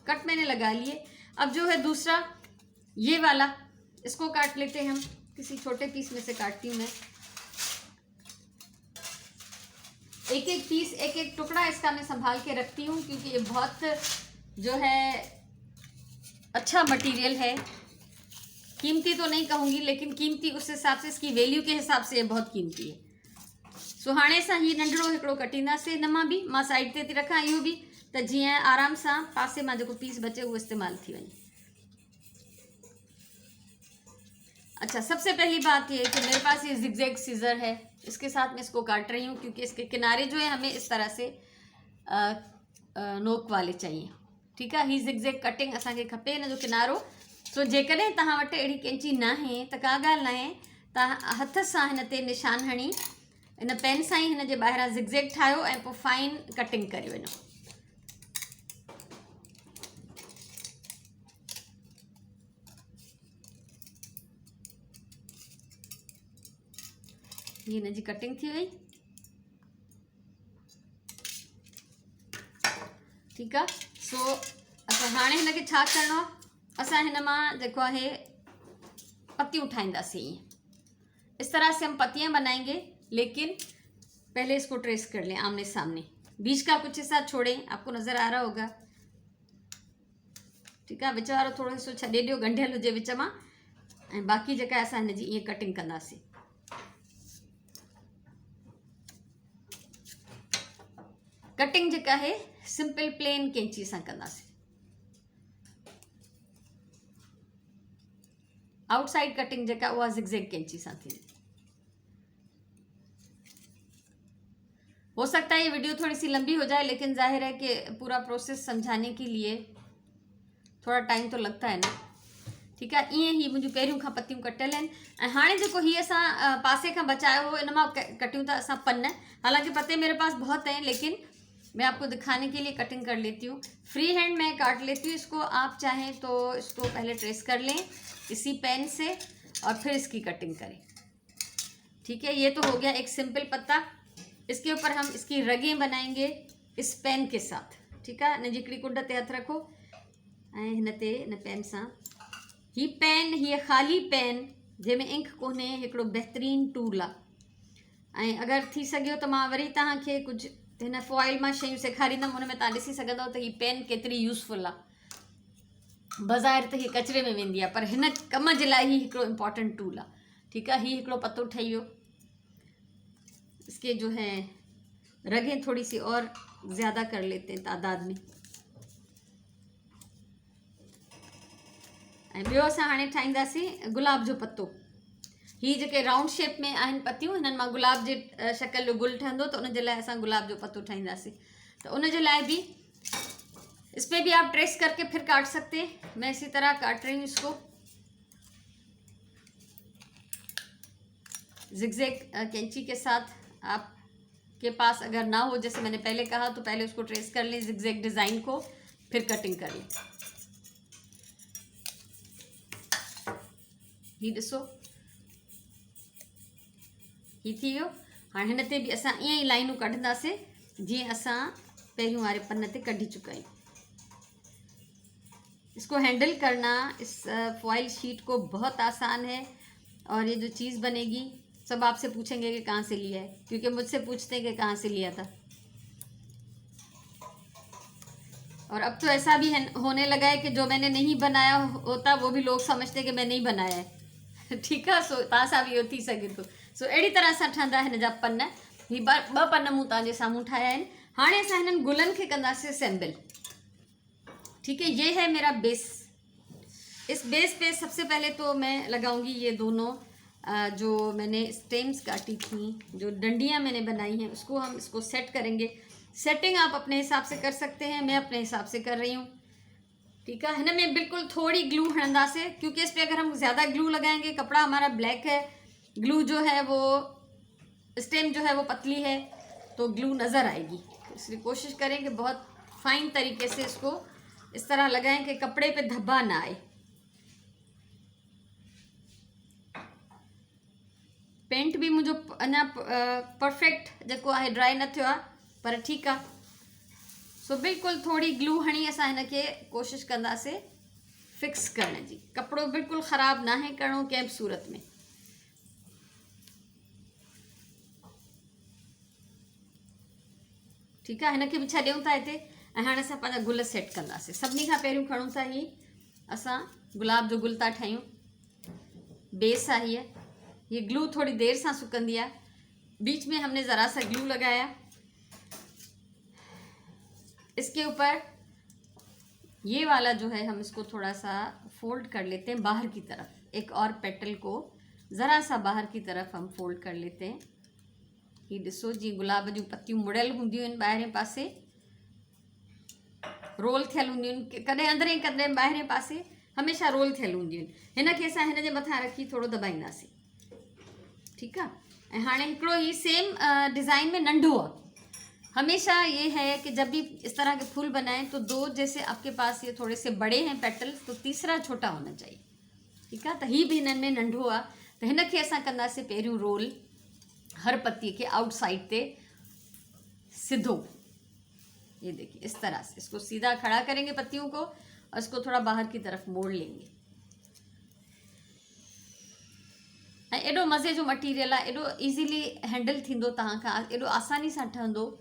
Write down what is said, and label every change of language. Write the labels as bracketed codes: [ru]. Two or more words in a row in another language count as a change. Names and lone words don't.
[hi] कट मैंने लगा लिए। अब जो है दूसरा ये वाला, इसको काट लेते हैं हम। किसी छोटे पीस में से काटती हूँ मैं। एक एक पीस, एक एक टुकड़ा इसका मैं संभाल के रखती हूँ, क्योंकि ये बहुत जो है अच्छा मटेरियल है। कीमती तो नहीं कहूँगी, लेकिन कीमती उस हिसाब से, इसकी वैल्यू के हिसाब से ये बहुत कीमती है। [sd] सो हाणे सां ही नंढड़ो हिकिड़ो कटींदासीं। हिन मां बि मां साइड ते थी रखां, इहो बि त जीअं आराम सां पासे मां जेको पीस बचे उहो इस्तेमालु थी वञे। [hi] अच्छा, सबसे पहली बात ये है कि मेरे पास ये [en] zigzag scissors [hi] है, इसके साथ मैं इसको काट रही हूँ क्योंकि इसके किनारे जो है हमें इस तरह से नोक वाले चाहिए। ठीक है, [sd] ही [en] zigzag cutting [sd] असांखे खपे हिन जो किनारो। सो जेकॾहिं तव्हां वटि अहिड़ी कैंची न आहे त का ॻाल्हि न आहे, तव्हां हथ सां हिन ते निशान हणी इन पेन सां ही हिन जे ॿाहिरां जिगजैग ठाहियो ऐं पोइ [en] fine cutting [sd] करे वञो। ये हिन जी कटिंग थी वई। [hi] ठीक है, [sd] सो अच्छा हाणे हिनखे छा करिणो आहे, असां हिन मां जेको आहे पत्तियूं ठाहींदासीं। [hi] इस तरह से हम पत्तियां बनाएंगे, लेकिन पहले इसको ट्रेस कर लें आमने सामने। बीच का कुछ हिस्सा छोड़ें, आपको नज़र आ रहा होगा। ठीक है, [sd] विच वारो थोड़ो हिस्सो छॾे ॾियो, गंढियल हुजे विच मां, ऐं बाक़ी जेका असां हिन जी ईअं कटिंग कंदासीं। कटिंग जेका है [en] simple plain [sd] कैंची सां कंदासीं। [en] outside cutting [sd] जेका उहा जिगजैग कैंची सां थींदी। [hi] हो सकता है ये वीडियो थोड़ी सी लंबी हो जाए, लेकिन जाहिर है कि पूरा प्रोसेस समझाने के लिए थोड़ा टाइम तो लगता है ना। [sd] ठीकु आहे। ईअं ई मुंहिंजूं पहिरियों खां पतियूं कटियल आहिनि। ऐं हाणे जेको हीअ असां पासे खां बचायो हो, इन मां कटियूं था असां पन। [hi] हालांकि पत्ते मेरे पास बहुत हैं, लेकिन मैं आपको दिखाने के लिए कटिंग कर लेती हूँ। [en] free hand [hi] मैं काट लेती हूँ इसको। आप चाहें तो इसको पहले ट्रेस कर लें इसी पेन से और फिर इसकी कटिंग करें। ठीक है, ये तो हो गया एक सिंपल पत्ता। इसके ऊपर हम इसकी रगें बनाएंगे इस पेन के साथ। [sd] ठीकु आहे, हिन जी हिकिड़ी कुंड ते हथु रखो ऐं हिन ते हिन पेन सां ही पेन, हीअ ख़ाली पेन जंहिंमें इंक कोन्हे, हिकिड़ो बहितरीनु टूल आहे। ऐं अगरि थी सघियो त मां वरी तव्हांखे कुझु हिन फॉइल मां शयूं सेखारींदमि, हुन में तव्हां ॾिसी सघंदव त हीअ पेन केतिरी यूज़फुल आहे। बाज़ारि त हीअ कचिरे में वेंदी आहे, पर हिन कम जे लाइ ही हिकिड़ो [en] important tool [sd] आहे। ठीकु आहे, हीअ हिकिड़ो पतो ठही वियो। [hi] इसके जो है रगें थोड़ी सी और ज़्यादा कर लेते हैं तादाद में। [sd] ऐं ॿियो असां हाणे ठाहींदासीं गुलाब जो पत्तो। ही जेके [en] round shape [sd] में आहिनि पतियूं, हिननि मां गुलाब जे शक्ल जो गुल ठहंदो, त उन जे लाइ असां गुलाब जो पत्तो ठाहींदासीं। [hi] तो [sd] उन जे लाइ [hi] भी इस पे भी आप ट्रेस करके फिर काट सकते हैं। मैं इसी तरह काट रही हूँ इसको। जिगजैग कैंची के साथ आपके पास अगर ना हो, जैसे मैंने पहले कहा, तो पहले उसको ट्रेस कर लें [en] zigzag design [hi] को, फिर कटिंग कर लें। [sd] ही ॾिसो, ही थी वियो। हाणे हिन ते बि असां ईअं ई लाइनूं कढंदासीं जीअं असां पहिरियों वारे पन ते कढी चुका आहियूं। [hi] इसको हैंडल करना इस [en] foil sheet [hi] को बहुत आसान है। और ये जो चीज़ बनेगी सब आपसे पूछेंगे कि कहाँ से लिया है, क्योंकि मुझसे पूछते हैं कि कहाँ से लिया था। और अब तो ऐसा भी होने लगा है कि जो मैंने नहीं बनाया होता वो भी लोग समझते कि मैंने ही बनाया है। ठीक है, [sd] सो तव्हां सां बि इहो थी सघे थो। सो अहिड़ी तरह सां ठहंदा हिन जा पन। ही ॿ पन मूं तव्हांजे साम्हूं ठाहिया आहिनि। हाणे असां हिननि गुलनि खे कंदासीं असेंबल। [hi] ठीक है, ये है मेरा बेस। इस बेस पे सबसे पहले तो मैं लगाऊंगी ये दोनों जो मैंने स्टेम्स काटी थी, जो डंडियाँ मैंने बनाई हैं, उसको हम इसको सेट करेंगे। सेटिंग आप अपने हिसाब से कर सकते हैं, मैं अपने हिसाब से कर रही हूँ। ठीक है, [sd] हिन में बिल्कुल थोड़ी ग्लू हणंदा से, [hi] क्योंकि इस पर अगर हम ज़्यादा ग्लू लगाएंगे, कपड़ा हमारा ब्लैक है, ग्लू जो है वो स्टेम जो है वो पतली है, तो ग्लू नज़र आएगी। इसलिए कोशिश करें कि बहुत फाइन तरीके से इसको इस तरह लगाएं कि कपड़े पे धब्बा ना आए। पेंट भी मुझे [sd] अञा परफेक्ट जेको आहे ड्राई न थियो आहे, पर ठीकु आहे। सो बिल्कुलु थोड़ी ग्लू हणी असां हिन खे कोशिश कंदासीं फिक्स करण जी। कपिड़ो बिल्कुलु ख़राबु नाहे करिणो कंहिं बि सूरत में। ठीकु आहे, हिन खे बि छॾियूं था हिते। ऐं हाणे असां पंहिंजा गुल सेट कंदासीं। सभिनी खां पहिरियों खणूं था ही असां गुलाब जो गुल था ठाहियूं। बेस आहे हीअ। [hi] ये ग्लू थोड़ी देर से सुकंदी है। बीच में हमने ज़रा सा ग्लू लगाया। इसके ऊपर ये वाला जो है हम इसको थोड़ा सा फोल्ड कर लेते हैं बाहर की तरफ। एक और पेटल को ज़रा सा बाहर की तरफ हम फोल्ड कर लेते हैं। [sd] ये ॾिसो जी गुलाब जूं पत्तियूं मुड़ियल हूंदियूं आहिनि ॿाहिरें पासे, रोल थियल हूंदियूं आहिनि, कॾहिं अंदरें कॾहिं ॿाहिरें पासे, हमेशह रोल थियल हूंदियूं आहिनि। हिन खे असां हिन जे मथां रखी थोरो दबाईंदासीं। [hi] ठीक है, [sd] ऐं हाणे हिकिड़ो ही [en] same design [sd] में नंढो आहे। [hi] हमेशा ये है कि जब भी इस तरह के फूल बनाएं तो दो, जैसे आपके पास ये थोड़े से बड़े हैं पेटल्स, तो तीसरा छोटा होना चाहिए। ठीक है, [sd] तो ही भी हिननि में नंढो आहे। तो हिन खे असां कंदासीं पहिरियों रोल [hi] हर पत्ती के [sd] आउटसाइड ते सीधो। [hi] ये देखिए इस तरह से इसको सीधा खड़ा करेंगे पत्तियों को और इसको थोड़ा बाहर की तरफ मोड़ लेंगे। [sd] ऐं एॾो मज़े जो मटीरियल आहे, एॾो [en] easily handle [sd] थींदो तव्हां खां, एॾो आसानी सां ठहंदो।